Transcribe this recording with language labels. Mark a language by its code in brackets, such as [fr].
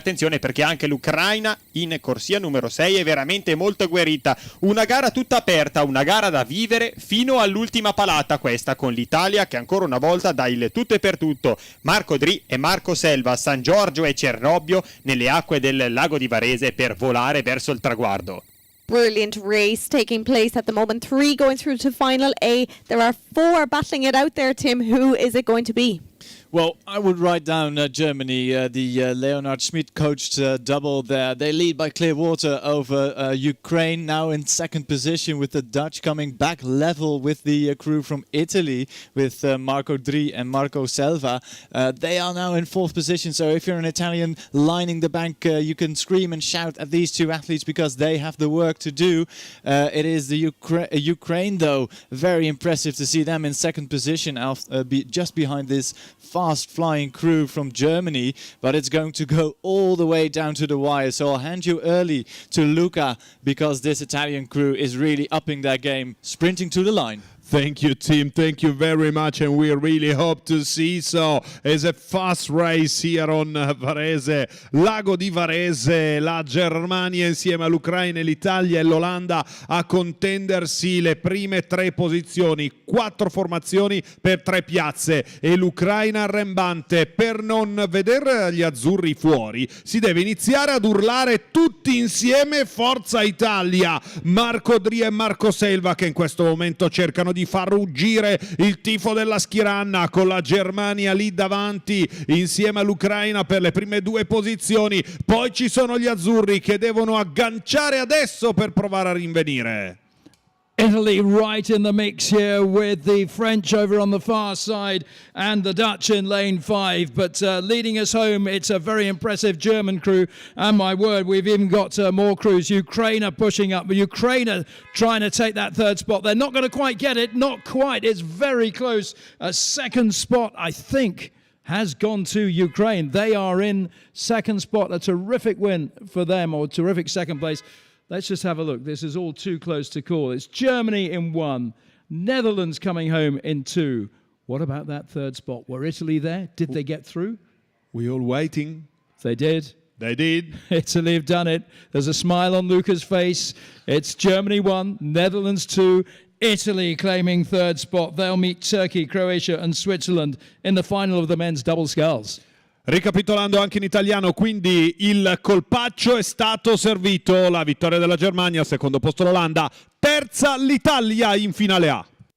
[it] Attenzione, perché anche l'Ucraina in corsia numero 6 è veramente molto agguerrita. Una gara tutta aperta, una gara da vivere fino all'ultima palata, questa con l'Italia che ancora una volta dà il tutto e per tutto. Marco Dri e Marco Selva, San Giorgio e Cernobbio nelle acque del lago di Varese per volare verso il traguardo. [en] Brilliant race taking place at the moment. 3 going through to final A. There are 4 battling it out there, Tim. Who is it going to be? Well, I would write down Germany, the Leonhard Schmidt coached double there. They lead by clear water over Ukraine, now in second position, with the Dutch coming back level with the crew from Italy, with Marco Dri and Marco Selva. They are now in fourth position, so if you're an Italian lining the bank, you can scream and shout at these two athletes because they have the work to do. It is the Ukraine, though, very impressive to see them in second position, just behind this fast-flying crew from Germany, but it's going to go all the way down to the wire. So I'll hand you early to Luca, because this Italian crew is really upping their game, sprinting to the line. Thank you, Tim. Thank you very much, and we really hope to see so. It's a fast race here on Varese, Lago di Varese. [it] La Germania insieme all'Ucraina, l'Italia e l'Olanda a contendersi le prime 3 posizioni. 4 formazioni per 3 piazze e l'Ucraina arrembante. Per non vedere gli azzurri fuori si deve iniziare ad urlare tutti insieme Forza Italia. Marco Dri e Marco Selva che in questo momento cercano di far ruggire il tifo della Schiranna, con la Germania lì davanti insieme all'Ucraina per le prime 2 posizioni. Poi ci sono gli azzurri che devono agganciare adesso per provare a rinvenire. [en] Italy right in the mix here, with the French over on the far side and the Dutch in lane 5. But leading us home, it's a very impressive German crew. And my word, we've even got more crews. Ukraine are pushing up. Ukraine are trying to take that 3rd spot. They're not going to quite get it. Not quite. It's very close. A 2nd spot, I think, has gone to Ukraine. They are in 2nd spot. A terrific win for them, or terrific 2nd place. Let's just have a look. This is all too close to call. It's Germany in 1, Netherlands coming home in 2. What about that third spot? Were Italy there? Did they get through? We all waiting. They did. They did. Italy have done it. There's a smile on Luca's face. It's Germany 1, Netherlands 2, Italy claiming third spot. They'll meet Turkey, Croatia and Switzerland in the final of the men's double sculls. [it] Ricapitolando anche in italiano, quindi il colpaccio è stato servito, la vittoria della Germania, secondo posto l'Olanda, terza l'Italia in finale A.